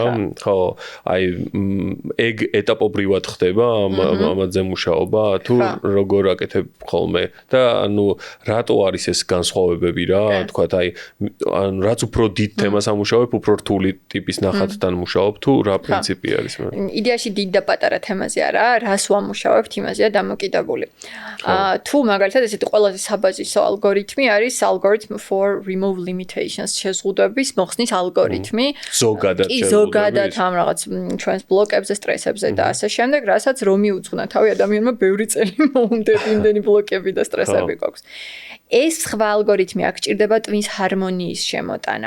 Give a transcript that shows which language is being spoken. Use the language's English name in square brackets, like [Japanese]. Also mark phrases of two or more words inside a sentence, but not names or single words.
[Georgian] ხო, აი ეგ ეტაპობრივად ხდება ამაზე მუშაობა, თუ როგორ აკეთებ ხოლმე და ანუ რატო არის ეს განსხვავებები რა, თქვათ აი ანუ რაც უფრო დიდ თემას ამუშავებ, უფრო რთული ტიპის ნახატ თან მუშაობ თუ რა პრინციპი არის მე? იდეაში დიდ და პატარა თემაზე არა, რას ვამუშავებთ იმაზეა დამოკიდებული. თუ მაგალითად ესეთი ყველაზე საბაზისო ალგორითმი არის [English] algorithm for remove limitations [Georgian] შეზღუდვების მოხსნის ალგორითმი. ზოგადად ამ რაღაც ჩვენს ბლოკებზე, სტრესებზე და ასე შემდეგ, რასაც რომ მიუძღვნა თავი ადამიანმა ბევრი წელი მოუნდები იმდენი ბლოკები და სტრესები გვაქვს. ეს სხვა ალგორითმი აქ ჭირდება ტვინს ჰარმონიის შემოტანა.